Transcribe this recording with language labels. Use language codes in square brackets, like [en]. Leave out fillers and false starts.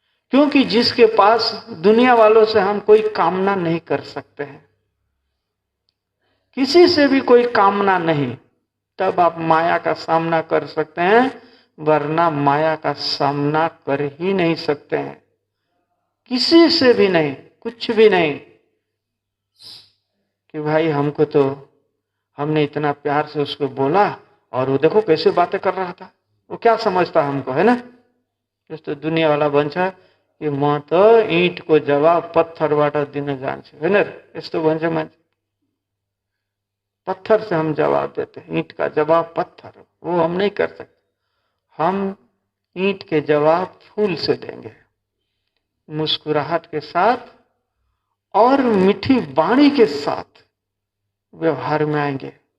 [hi] क्योंकि जिसके पास दुनिया वालों से हम कोई कामना नहीं कर सकते हैं, किसी से भी कोई कामना नहीं, तब आप माया का सामना कर सकते हैं, वरना माया का सामना कर ही नहीं सकते हैं। किसी से भी नहीं, कुछ भी नहीं कि भाई हमको तो, हमने इतना प्यार से उसको बोला और वो देखो कैसे बातें कर रहा था, वो क्या समझता हमको, है ना। [ne] जस्तो दुनिया वाला भन्छ कि म त ईंटको जवाब पत्थरबाट दिन जान्छु, हैन। यस्तो भन्छ मान्छे, [hi] पत्थर से हम जवाब देते हैं, ईंट का जवाब पत्थर, वो हम नहीं कर सकते। हम ईंट के जवाब फूल से देंगे, मुस्कुराहट के साथ और मीठी वाणी के साथ व्यवहार में आएंगे।